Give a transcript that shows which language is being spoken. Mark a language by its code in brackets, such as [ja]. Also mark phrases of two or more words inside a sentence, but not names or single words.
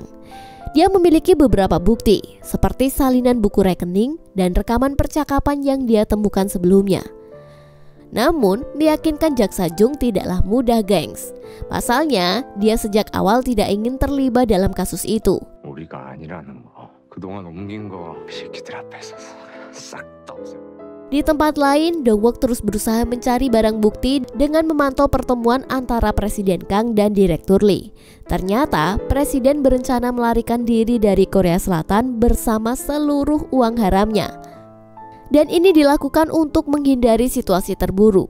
[id] Dia memiliki beberapa bukti seperti salinan buku rekening dan rekaman percakapan yang dia temukan sebelumnya. Namun, meyakinkan Jaksa Jung tidaklah mudah, gengs. Pasalnya, dia sejak awal tidak ingin terlibat dalam kasus itu. [ko] 우리가 아니라는 거. 그동안 옮긴 거 새끼들 앞에서 싹 다 없애. [id] Di tempat lain, Dongwook terus berusaha mencari barang bukti dengan memantau pertemuan antara Presiden Kang dan Direktur Lee. Ternyata, Presiden berencana melarikan diri dari Korea Selatan bersama seluruh uang haramnya. Dan ini dilakukan untuk menghindari situasi terburuk.